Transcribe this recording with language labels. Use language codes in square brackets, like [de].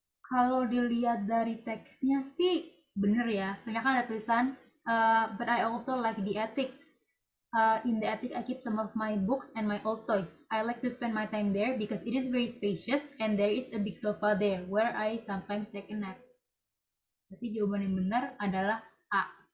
[id] Kalau dilihat dari teksnya sih bener ya. Soalnya kan ada tulisan, [en] but I also like the attic. In the attic, I keep some of my books and my old toys. I like to spend my time there because it is very spacious and there is a big sofa there where I sometimes take a nap. [id] Berarti jawaban yang benar adalah A.